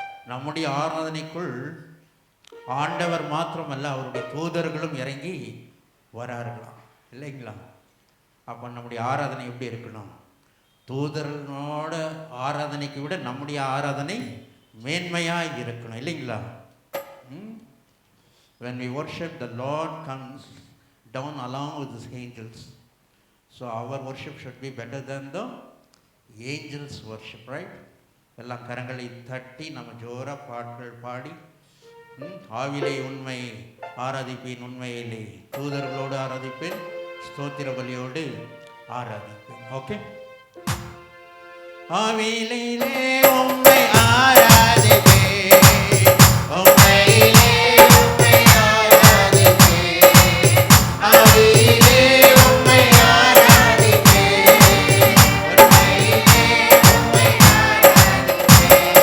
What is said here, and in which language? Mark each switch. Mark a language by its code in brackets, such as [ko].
[ta] நம்முடைய ஆராதனைக்குள் ஆண்டவர் மாத்திரமல்ல, அவருடைய தூதர்களும் இறங்கி வரார்களாம், இல்லைங்களா? அப்போ நம்முடைய ஆராதனை எப்படி இருக்கணும்? தூதர்களோட ஆராதனைக்கு விட நம்முடைய ஆராதனை மேன்மையாக இருக்கணும், இல்லைங்களா? [en] When we worship, the Lord comes down along with his angels. So our worship should be better than the angels' worship, right? [ta] எல்லாம் கரங்களை தட்டி நம்ம ஜோராக பாட்டுகள் பாடி, ஆவிலே உண்மை ஆராதிப்பேன், உண்மையிலே தூதர்களோடு ஆராதிப்பேன், ஸ்தோத்திர பலியோடு ஆராதிப்பேன். ஓகே, ஆவிலே உண்மை ஆராதிப்பேன், உண்மையிலே உண்மை ஆராதிப்பேன், ஆவிலே உண்மை ஆராதிப்பேன், உண்மையிலே உண்மை ஆராதிப்பேன்,